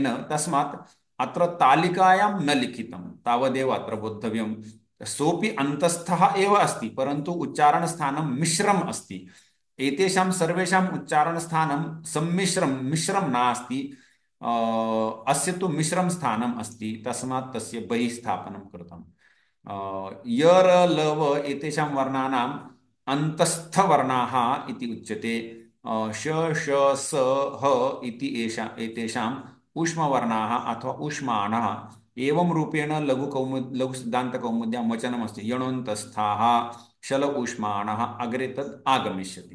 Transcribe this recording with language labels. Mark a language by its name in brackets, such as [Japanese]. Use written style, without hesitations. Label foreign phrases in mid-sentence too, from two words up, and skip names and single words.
[Sanskrit] तस्मात् अत्र तालिकायां न लिखितं, तावदेव अत्र बोद्धव्यं। सोऽपि अन्तस्थः एव अस्ति, परन्तु उच्चारणस्थानं मिश्रम् अस्ति। एतेषां सर्वेषाम् उच्चारणस्थानं मिश्रं नास्ति। अस्य तु मिश्रं स्थानम् अस्ति, तस्मात् तस्य बहिः स्थापनं कृतम्। य र ल व एतेषां वर्णानाम् अन्तस्थवर्णाः इति उच्यते। श श स ह इति एतेषाम् ऊष्मवर्णाः अथवा ऊष्माणः। एवं रूपेण लघु सिद्धांत कौमुद्यां वचनमस्ति यणोन्तस्थाः शल ऊष्माणः अग्रे तत् आगमिष्यति।